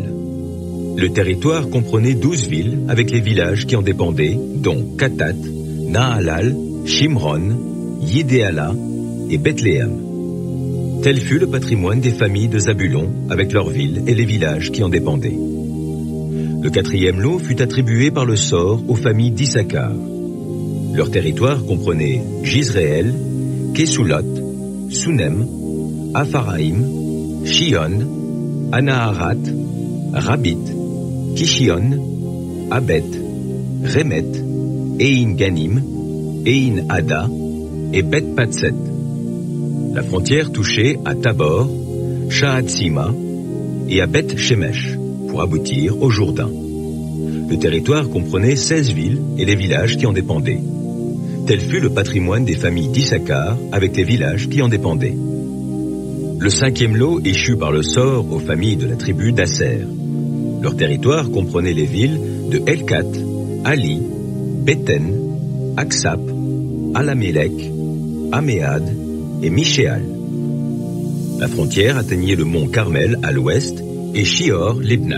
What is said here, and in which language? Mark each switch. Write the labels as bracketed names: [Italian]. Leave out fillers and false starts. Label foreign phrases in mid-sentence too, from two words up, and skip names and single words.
[French] Le territoire comprenait 12 villes avec les villages qui en dépendaient, dont Katat, Nahalal, Shimron, Yidéala et Bethléem. Tel fut le patrimoine des familles de Zabulon, avec leurs villes et les villages qui en dépendaient. Le 4e lot fut attribué par le sort aux familles d'Issachar. Leur territoire comprenait Jizréel, Kesulot, Sunem, Apharaïm, Shion, Anaharat, Rabit, Kishion, Abet, Remet, Ein Ganim, Ein Ada et Bet Patset. La frontière touchait à Tabor, Shahatsima et à Bet Shemesh pour aboutir au Jourdain. Le territoire comprenait 16 villes et les villages qui en dépendaient. Tel fut le patrimoine des familles d'Issachar avec les villages qui en dépendaient. Le 5e lot échut par le sort aux familles de la tribu d'Asser. Leur territoire comprenait les villes de Elkat, Ali, Béten, Aksap, Alamélec, Améad et Mishéal. La frontière atteignait le mont Carmel à l'ouest et Shior Libnat.